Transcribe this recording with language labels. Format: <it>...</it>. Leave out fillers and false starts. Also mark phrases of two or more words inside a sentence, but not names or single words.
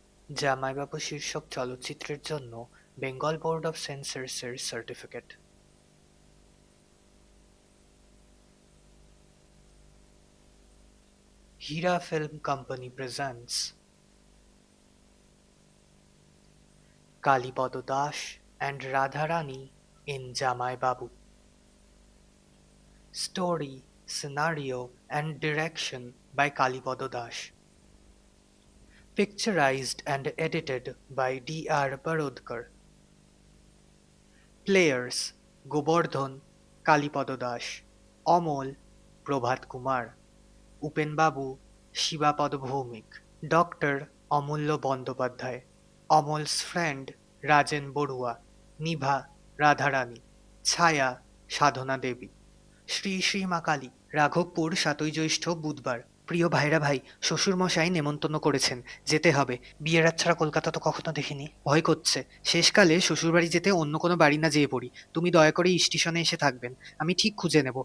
<bn>জামাইবাবু শীর্ষক চলচ্চিত্রের জন্য বেঙ্গল বোর্ড অব সেন্সরসের সার্টিফিকেট।</bn> <en>Hira Film Company presents Kalipada Das and Radharani in Jamai Babu. Story, scenario and direction by Kalipodo Das. Picturized and edited by D.R. Parodkar. Players: Gobardhan, Kalipodo Das, Amol, Prabhat Kumar, Upen Babu, Shivapad Bhaumik, Dr. Amulya Bandyopadhyay, Amol's friend Rajen Borua, Nibha Radharani,</en> <bn>ছায়া সাধনা দেবী। শ্রী শ্রী মা কালী। রাঘবপুর ৭ই জ্যৈষ্ঠ বুধবার। প্রিয় ভাইরা ভাই, শ্বশুরমশাই নেমন্তন্ন করেছেন, যেতে হবে। বিয়ের রাত ছাড়া কলকাতা তো কখনো দেখিনি, ভয় করছে। শেষকালে শ্বশুরবাড়ি যেতে অন্য কোনো বাড়ি না যেয়ে পড়ি। তুমি দয়া করে স্টেশনে এসে থাকবেন, আমি ঠিক খুঁজে নেব।</bn>